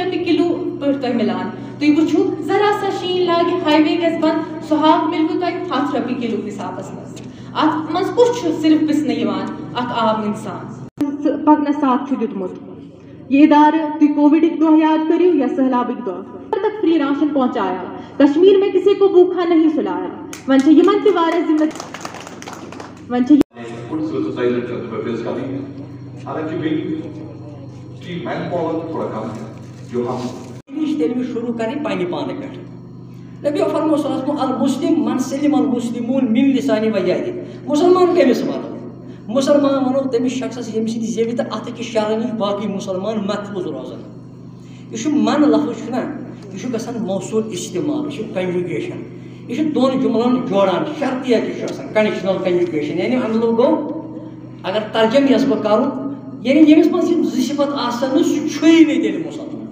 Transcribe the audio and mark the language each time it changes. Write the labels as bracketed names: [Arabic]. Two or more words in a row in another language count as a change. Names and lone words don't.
[Kashmiri] رۄپیہِ کِلوٗ پٲٹھۍ تۄہہِ مِلان تُہۍ وٕچھِو ذرا سا شیٖن لاگہِ ہاے وے گژھِ بنٛد سُہ ہاکھ مِلوٕ تۄہہِ 100 رۄپیہِ کِلوٗ حِسابَس منٛز اَتھ منٛز کُس چھُ صرف پِسنہٕ یِوان اکھ عام اِنسان پَکنَس ساتھ چھُ دیُتمُت یہ ادارٕ تُہۍ کووِڈٕکۍ دۄہ یاد کٔرِو یا سہلابٕکۍ دۄہ تک [Urdu] فری راشن پہنچایا کشمیر میں کسی کو بھوکھا نہیں سلایا [Kashmiri] وۄنۍ چھِ یِمن تہِ واریاہ ذمہٕ وۄنۍ چھِ تیٚلہِ شروٗع کَرٕنۍ پنٛنہِ پانہٕ پٮ۪ٹھ نبی فرمو [Arabic] صلی اللہ علیہ وسلم المسلم من سلم المسلمون من لسانہِ ویادِ [Kashmiri] مُسلمان کٔمِس وَنو مُسلمان وَنو تٔمِس شخصس ییٚمہِ سٕنٛدِ زیٚوِ تہٕ اَتھٕکہِ شرٕ نِش باقٕے مُسلمان محفوٗظ روزان یہِ چھُ من لفظ چھُنہ یہِ چھُ گژھان موصوٗل استعمال یہِ چھُ کنجوگیشن یہِ چھُ دۄن جُملن جوڑان شرطیہ تہِ چھُ آسان [English] conditional conjunction [Kashmiri] یعنی اَمہِ لوگ گوٚو اگر ترجم یژھٕ بہٕ کَرُن یعنی ییٚمِس منٛز یِم زٕ صِفت آسن نہٕ سُہ چھُیی نہٕ تیٚلہِ مُسلمان